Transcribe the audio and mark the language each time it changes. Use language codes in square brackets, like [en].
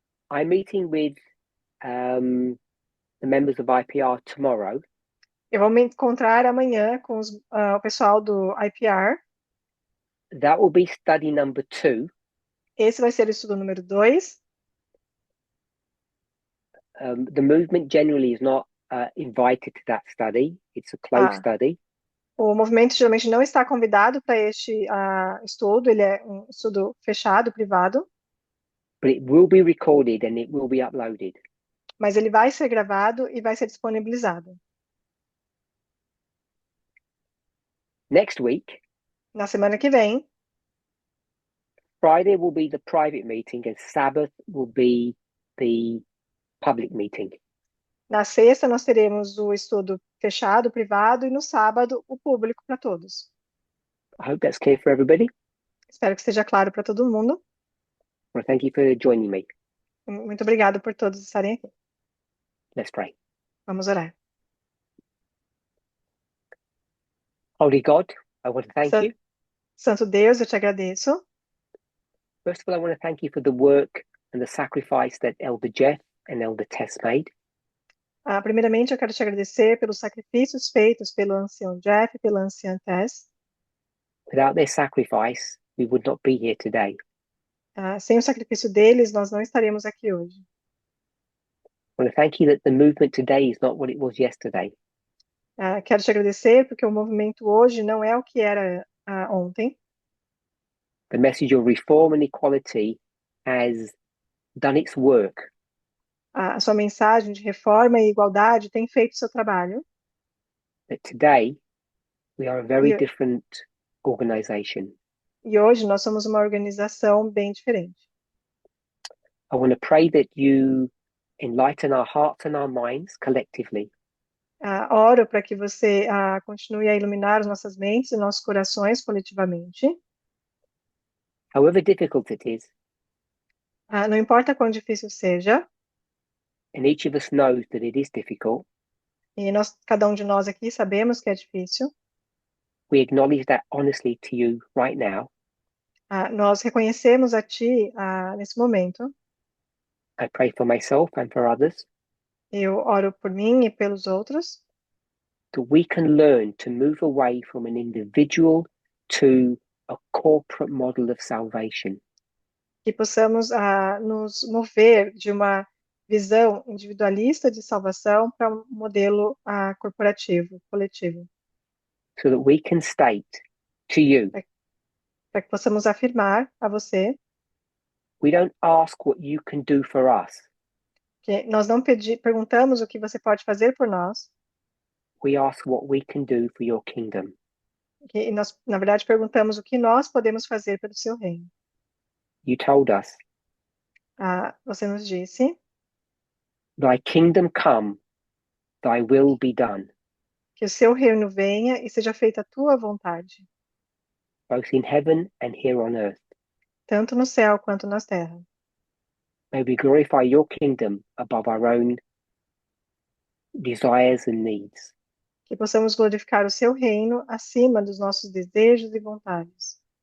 [en] I'm meeting with the members of IPR tomorrow. [pt] eu vou me encontrar amanhã com o pessoal do IPR. [en] That will be study number 2. [pt] Esse vai ser o estudo número 2. [en] The movement generally is not invited to that study. It's a closed study. [pt] O movimento geralmente não está convidado para este estudo, ele é um estudo fechado, privado, [en] But it will be recorded and it will be uploaded. [pt] mas ele vai ser gravado e vai ser disponibilizado. [en] Next week, [pt] Na semana que vem, [en] Friday will be the private meeting and Sabbath will be the public meeting. [pt] na sexta nós teremos o estudo fechado, privado, e no sábado o público para todos. [en] I hope that's clear for everybody. [pt] Espero que esteja claro para todo mundo. [en] Well, thank you for joining me. [pt] Muito obrigado por todos estarem aqui. [en] Let's pray. [pt] Vamos orar. [en] Holy God, I want to thank you. [pt] Santo Deus, eu te agradeço. [en] First of all, I want to thank you for the work and the sacrifice that Elder Jeff and Elder Tess made. [pt] Primeiramente, eu quero te agradecer pelos sacrifícios feitos pelo ancião Jeff e pela anciã Tess. [en] Without their sacrifice, we would not be here today. [pt] Sem o sacrifício deles, nós não estaríamos aqui hoje. [en] I want to thank you that the movement today is not what it was yesterday. [pt] Quero te agradecer porque o movimento hoje não é o que era ontem. [en] The message of reform and equality has done its work. [pt] A sua mensagem de reforma e igualdade tem feito seu trabalho. [en] That today we are a very E- different organization. [pt] E hoje nós somos uma organização bem diferente. [en] I want to pray that you enlighten our hearts and our minds collectively. [pt] Oro para que você continue a iluminar as nossas mentes e nossos corações coletivamente. [en] However difficult it is, [pt] Não importa quão difícil seja, [en] and each of us knows that it is difficult, [pt] e cada um de nós aqui sabemos que é difícil, [en] we acknowledge that honestly to you right now. [pt] Nós reconhecemos a Ti nesse momento. [en] I pray for myself and for others [pt] Eu oro por mim e pelos outros, [en] that we can learn to move away from an individual to a corporate model of salvation. [pt] que possamos nos mover de uma visão individualista de salvação para um modelo corporativo, coletivo, [en] So that we can state to you, [pt] para que possamos afirmar a você [en] we don't ask what you can do for us. [pt] que nós não perguntamos o que você pode fazer por nós, [en] We ask what we can do for your kingdom. [pt] que nós, na verdade, perguntamos o que nós podemos fazer pelo seu reino. [en] You told us, [pt] Você nos disse [en] thy kingdom come, thy will be done, [pt] que o seu reino venha e seja feita a tua vontade, [en] both in heaven and here on earth. [pt] tanto no céu quanto na terra. [en] May we glorify your kingdom above our own desires and needs. [pt] Que possamos glorificar o seu reino acima dos nossos desejos e vontades.